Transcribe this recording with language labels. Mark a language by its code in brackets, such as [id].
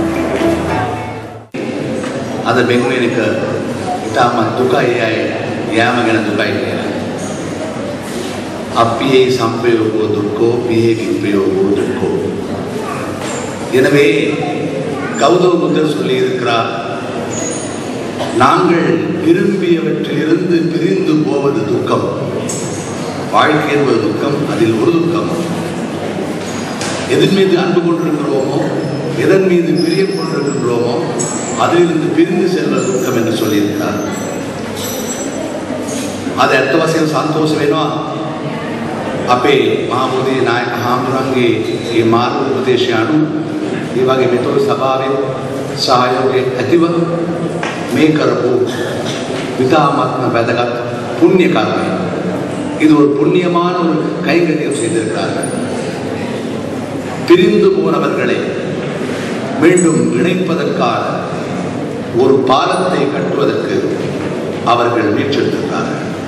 [si] අද බෙන්වෙන එක ඉතාමත් දුකයි යෑම ගැන දුකයි කියලා. [pi] අපියේ සම්ප්‍රයෝගෝ දුක්ඛෝ පියේ විප්‍රயோகோ දුක්ඛෝ. [ta] எனவே கௌதம புத்தர் சொல்லியிருக்கிறார், நாங்கள் விரும்பியவற்றிலிருந்து பிரிந்து போவது துக்கம். வாழ்க்கை என்பது துக்கம். அதில் ஒரு துக்கம் எதன் மீது அன்பு கொண்டிருக்கிறோமோ, எதன் மீது பிரியம் கொண்டிருக்கிறோமோ அதிலிருந்து பிரிந்து செல்வது துக்கம் என்று சொல்லியிருக்கிறார். [si] அது ඇත්ත වශයෙන්ම සන්තෝෂ වෙනවා අපේ මහබෝධි නායක හාමුදුරන්ගේ මේ මාර්ග උපදේශය අනුව ඒ වගේ මෙතොල් සභාවේ සහයෝගය ඇතිව මේ කරපු විතාමත්ම වැදගත් පුණ්‍ය කර්මය. [ta] இது ஒரு புண்ணியமான ஒரு கைங்கரியம் செய்திருக்கிறார்கள். பிரிந்து போனவர்களை மீண்டும் இணைப்பதற்கான ஒரு பாலத்தை கட்டுவதற்கு அவர்கள் முயற்சித்திருக்கிறார்கள்.